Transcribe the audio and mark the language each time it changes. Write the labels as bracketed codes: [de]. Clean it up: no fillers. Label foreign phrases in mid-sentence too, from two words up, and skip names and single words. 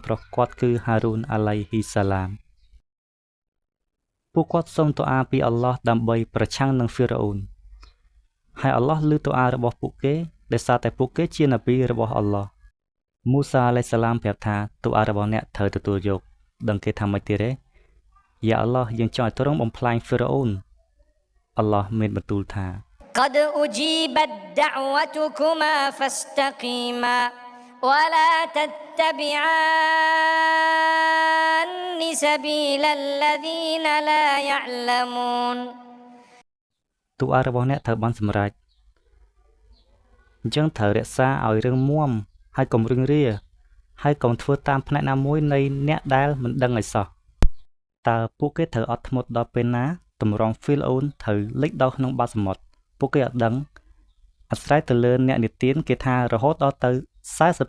[km] ប្រុសគាត់គឺហារូន [ar] عليه السلام [km] ពួកគាត់សូមទូអាពីអល់ឡោះដើម្បីប្រឆាំងនឹងហ្វីរ៉ាអ៊ូនហើយអល់ឡោះឮទូអារបស់ពួកគេដោយសារតែពួកគេជានប៊ីរបស់អល់ឡោះមូសា [ar] عليه السلام [km] ប្រាប់ថាទូអារបស់អ្នកត្រូវទទួលយកដឹងគេថាម៉េចទៀតទេ [ar] يا الله [km] យើងចង់ឲ្យទ្រង់បំផ្លាញហ្វីរ៉ាអ៊ូនអល់ឡោះមានបន្ទូលថា [ar] قد أجيبت دعوتكما فاستقيما ولا تتبعان سبيل الذين لا يعلمون [km] ទូអារបស់អ្នកត្រូវបានសម្រេចអញ្ចឹងត្រូវរក្សាឲ្យរឹងមាំហើយកុំរឹងរាហើយកុំធ្វើតាមផ្នែកណាមួយនៃអ្នកដែលមិនដឹងឲ្យសោះតើពួកគេត្រូវអត់ធ្មត់ដល់ពេលណាតម្រងហ្វីលអូនត្រូវលិចដល់ក្នុងបាតសមុទ្រពួកគេអត់ដឹងអាស្រ័យទៅលើអ្នកនិទានគេថារហូតដល់ទៅ40